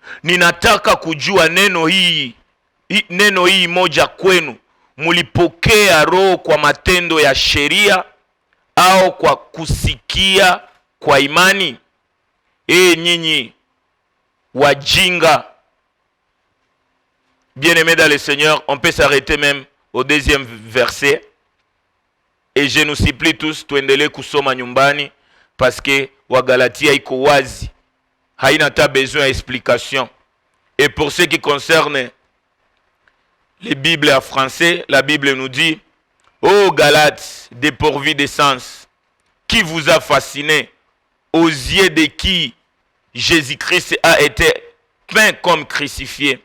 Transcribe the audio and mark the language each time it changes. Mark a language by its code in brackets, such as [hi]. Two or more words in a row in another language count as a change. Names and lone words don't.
[sw] ninataka kujua neno hii moja kwenu, mulipokea roho kwa matendo ya sheria au kwa kusikia kwa imani? Nyinyi wajinga. [fr] Bien-aimés dans le Seigneur, on peut s'arrêter même au 2e verset. Et je nous supplie tous [sw] tuendelee kusoma nyumbani [fr] parce que [sw] Wagalatia iko wazi, haina [fr] ta besoin d'explication. Et pour ce qui concerne les Bibles en français, la Bible nous dit: ô Galates, dépourvus de sens, qui vous a fasciné, aux yeux de qui Jésus-Christ a été peint comme crucifié.